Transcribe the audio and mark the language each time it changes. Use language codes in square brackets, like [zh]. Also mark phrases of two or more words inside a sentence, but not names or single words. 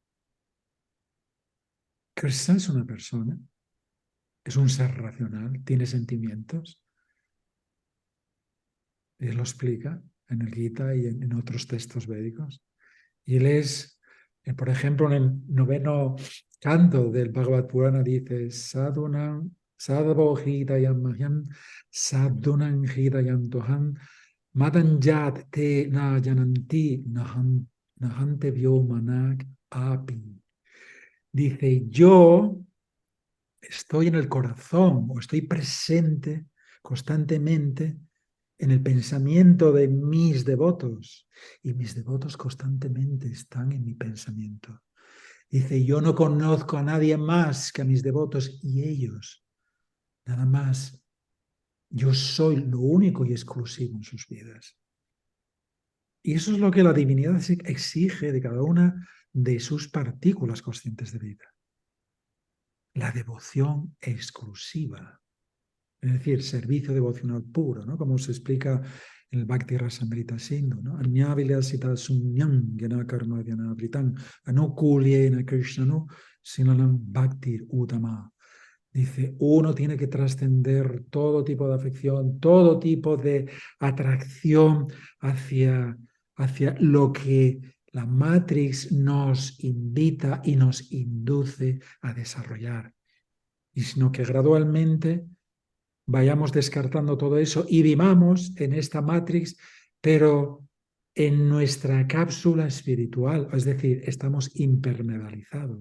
[es] Krishna es una persona, es un ser racional, tiene sentimientos. Él lo explica en el Gita y en otros textos védicos. Y él es, por ejemplo, en el 9º canto del Bhagavad Purana dice [sa] Sadhunam Sadhavo Hridayam Mahyam Sadhunam Hridayam Toham Madanjat Te Na Jananti Nahante Vyomanak Api. [es] Dice, yo estoy en el corazón o estoy presente constantemente en el pensamiento de mis devotos, y mis devotos constantemente están en mi pensamiento. Dice, yo no conozco a nadie más que a mis devotos y ellos, nada más. Yo soy lo único y exclusivo en sus vidas. Y eso es lo que la divinidad exige de cada una de sus partículas conscientes de vida. La devoción exclusiva. Es decir, servicio devocional puro, ¿no? Como se explica en el Bhakti Rasamrita Sindhu, ¿no? [sa] Anyavilasita sunyam gena karma gyana vritam anukulyena krishnanu sinalam bhaktir utama. [es] Dice, uno tiene que trascender todo tipo de afección, todo tipo de atracción hacia lo que la Matrix nos invita y nos induce a desarrollar. Y sino que gradualmente vayamos descartando todo eso y vivamos en esta Matrix, pero en nuestra cápsula espiritual, es decir, estamos impermeabilizados.